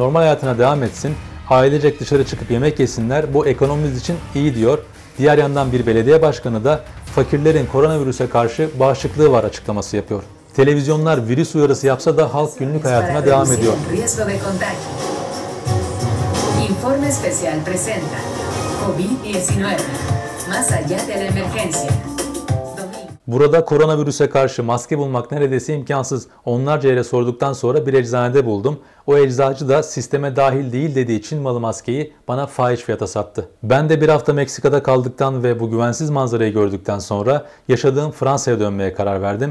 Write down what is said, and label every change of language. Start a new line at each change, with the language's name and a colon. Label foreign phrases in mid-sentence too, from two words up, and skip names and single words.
Turkish: normal hayatına devam etsin, ailecek dışarı çıkıp yemek yesinler, bu ekonomimiz için iyi diyor. Diğer yandan bir belediye başkanı da fakirlerin koronavirüse karşı bağışıklığı var açıklaması yapıyor. Televizyonlar virüs uyarısı yapsa da halk günlük hayatına devam ediyor.
Spanish: Informe Especial presenta COVID-19 más allá de la emergencia.
Turkish: Burada koronavirüse karşı maske bulmak neredeyse imkansız. Onlarca yere sorduktan sonra bir eczanede buldum. O eczacı da sisteme dahil değil dediği Çin malı maskeyi bana fahiş fiyata sattı. Ben de bir hafta Meksika'da kaldıktan ve bu güvensiz manzarayı gördükten sonra yaşadığım Fransa'ya dönmeye karar verdim.